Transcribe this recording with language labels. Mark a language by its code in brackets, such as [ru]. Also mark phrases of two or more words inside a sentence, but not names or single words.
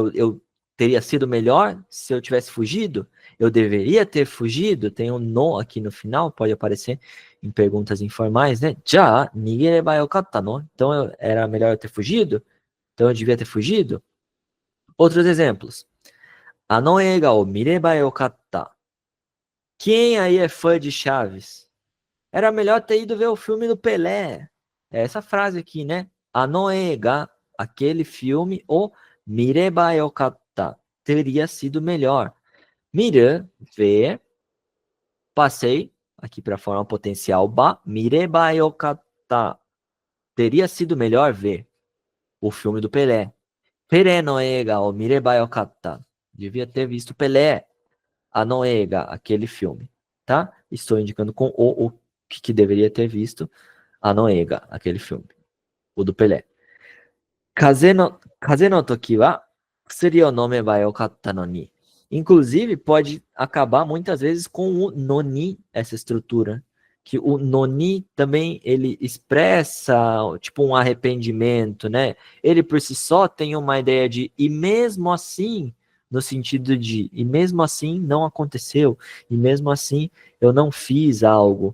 [pt] Eu teria sido melhor se eu tivesse fugido? Eu deveria ter fugido? Tem um no aqui no final, pode aparecer em perguntas informais, né? [ja] じゃ、逃げればよかったの? [pt] Então, era melhor eu ter fugido? Então, eu devia ter fugido? Outros exemplos. [ja] あの映画を見ればよかった. [pt] Quem aí é fã de Chaves? Era melhor ter ido ver o filme do Pelé. É essa frase aqui, né? [ja] あの映画, [pt] aquele filme, [ja] を見ればよかった. [pt] Teria sido melhor. Mira, ver. Passei aqui para a forma potencial ba. [ja] 見ればよかった. [pt] Teria sido melhor ver o filme do Pelé. [ja] ペレの映画を見ればよかった. [pt] Devia ter visto Pelé. [ja] あの映画, [pt] aquele filme, tá? Estou indicando com o que deveria ter visto. [ja] あの映画, [pt] aquele filme. O do Pelé. [ja] 風邪の時は薬を飲めばよかったのに. [pt] Inclusive, pode acabar muitas vezes com o noni, essa estrutura. Que o noni também, ele expressa, tipo, um arrependimento, né? Ele, por si só, tem uma ideia de, e mesmo assim, no sentido de, e mesmo assim não aconteceu, e mesmo assim eu não fiz algo.